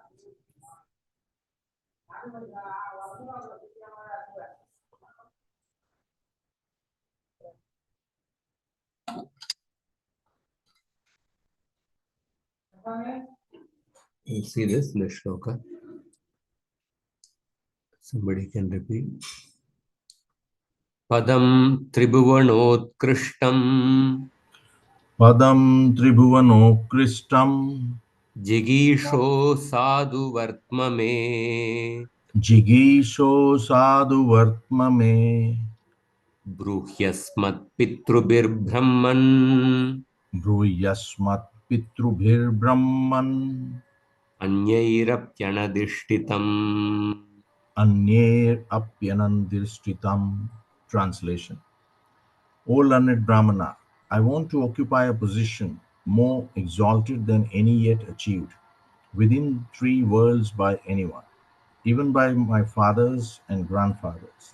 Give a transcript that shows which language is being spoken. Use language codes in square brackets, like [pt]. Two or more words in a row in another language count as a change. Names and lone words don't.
[en] You see this in the shloka? Somebody can repeat. [sa] Padam tribhuvanotkrishtam Padam Tribhuvanokristam jigisho sadhu vartmame Jigisho Sadhu Vartmame bruhyasmat pitrubir brahman Bruyasmat Pitrubhir Brahman anyairapyanadishtitam. Anyer Apyanandirstitam. [en] Translation. O learned Brahmana, I want to occupy a position more exalted than any yet achieved within three worlds by anyone, even by my fathers and grandfathers.